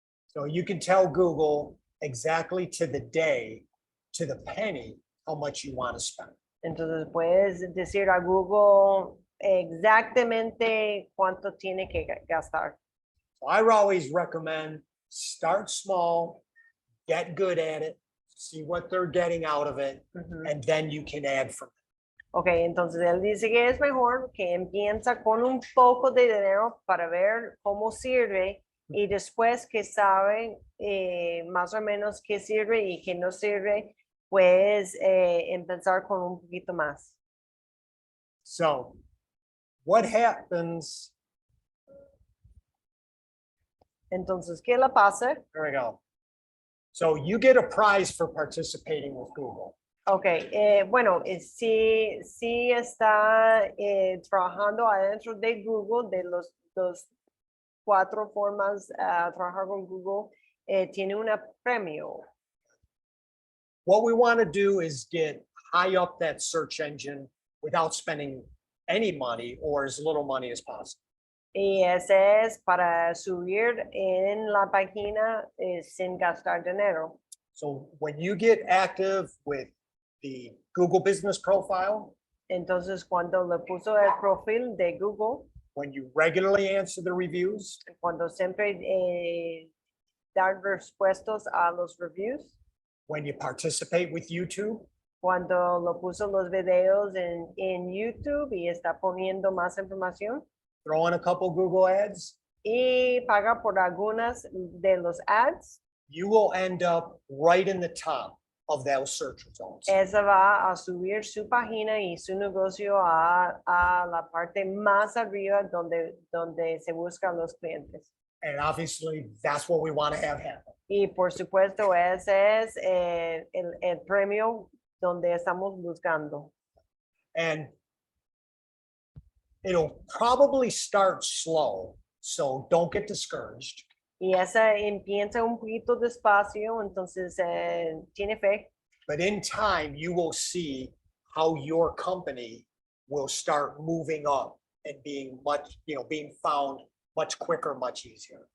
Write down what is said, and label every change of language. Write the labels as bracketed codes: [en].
[en] So you can tell Google exactly to the day, to the penny, how much you want to spend. [es] Entonces puedes decir a Google exactamente cuánto tiene que gastar. [en] So I always recommend start small, get good at it, see what they're getting out of it, Ujú. and then you can add from it. [es] Ok, entonces él dice que es mejor que empieza con un poco de dinero para ver cómo sirve y después que sabe más o menos qué sirve y qué no sirve, pues empezar con un poquito más. [en] So what happens? [es] Entonces, ¿qué le pasa? [en] There we go. So you get a prize for participating with Google. [es] Ok, bueno, sí está trabajando adentro de Google, de los 4 formas a trabajar con Google, tiene un premio. [en] What we want to do is get high up that search engine without spending any money or as little money as possible. [es] Y ese es para subir en la página sin gastar dinero. [en] So when you get active with the Google Business Profile, [es] Entonces, cuando le puso el perfil de Google, [en] when you regularly answer the reviews, [es] cuando siempre dar respuestas a los reviews, [en] when you participate with YouTube, [es] cuando lo puso los videos en YouTube y está poniendo más información [en] throw in a couple Google ads, [es] y paga por algunas de los ads, [en] you will end up right in the top of those search results. [es] esa va a subir su página y su negocio a la parte más arriba donde se buscan los clientes. [en] And obviously, that's what we want to have happen. [es] Y por supuesto, ese es el premio donde estamos buscando. [en] And it'll probably start slow, so don't get discouraged. [es] Y esa empieza un poquito despacio, entonces tiene fe. [en] But in time, you will see how your company will start moving up and being much, being found much quicker, much easier.